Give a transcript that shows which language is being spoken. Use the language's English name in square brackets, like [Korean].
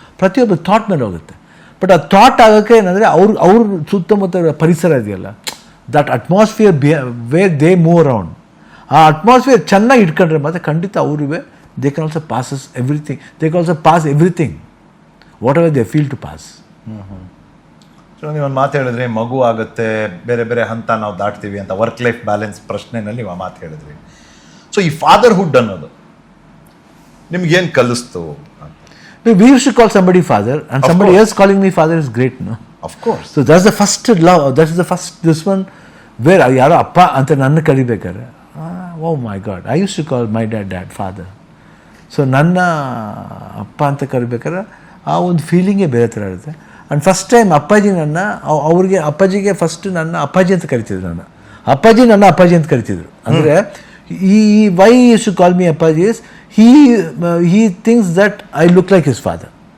[Kannada] ಪ್ರತಿಯೊಬ್ಬರು ಥಾಟ್ ಮೇಲೆ ಹೋಗುತ್ತೆ. ಬಟ್ ಆ ಥಾಟ್ ಆಗೋಕ್ಕೆ ಏನಂದರೆ ಅವ್ರ ಸುತ್ತಮುತ್ತ ಪರಿಸರ ಇದೆಯಲ್ಲ, [English] that atmosphere where they move around, [Kannada] ಆ ಅಟ್ಮಾಸ್ಫಿಯರ್ ಚೆನ್ನಾಗಿ ಇಟ್ಕೊಂಡ್ರೆ ಮತ್ತೆ ಖಂಡಿತ ಅವ್ರಿಗೆ [English] They can also possess everything, they can also pass everything whatever they feel to pass. [Kannada] So ನೀವೊಂದು ಮಾತು ಹೇಳಿದ್ರಿ, ಮಗು ಆಗುತ್ತೆ, ಬೇರೆ ಬೇರೆ ಹಂತ ನಾವು ದಾಟ್ತೀವಿ ಅಂತ, ವರ್ಕ್ ಲೈಫ್ ಬ್ಯಾಲೆನ್ಸ್ ಪ್ರಶ್ನೆನಲ್ಲಿ ನೀವು ಆ ಮಾತು ಹೇಳಿದ್ರಿ. ಸೊ ಈ ಫಾದರ್ಹುಡ್ ಅನ್ನೋದು ನಿಮ್ಗೇನು ಕಲಿಸ್ತು? [English] We used to call somebody father, and of somebody else calling me father is great, no? Of course. So that's the first love, that is the first, this one where [Kannada] ಯಾರೋ ಅಪ್ಪ ಅಂತ ನನ್ನ ಕರಿಬೇಕಾದ್ರೆ, [English] oh my God, I used to call my dad father. [Kannada] So ನನ್ನ ಅಪ್ಪ ಅಂತ ಕರಿಬೇಕಾದ್ರೆ ಆ ಒಂದು ಫೀಲಿಂಗೇ ಬೇರೆ ಥರ ಇರುತ್ತೆ. ಆ್ಯಂಡ್ ಫಸ್ಟ್ ಟೈಮ್ ಅಪ್ಪಾಜಿ ಅಪ್ಪಾಜಿಗೆ ಫಸ್ಟ್ ನನ್ನ ಅಪ್ಪಾಜಿ ಅಂತ ಕರಿತಿದ್ರು. ನನ್ನ ಅಪ್ಪಾಜಿ ಅಂತ ಕರಿತಿದ್ರು. ಅಂದರೆ ಈ [English] Why used to call me ಅಪ್ಪಾಜಿ is he thinks that I look like his father.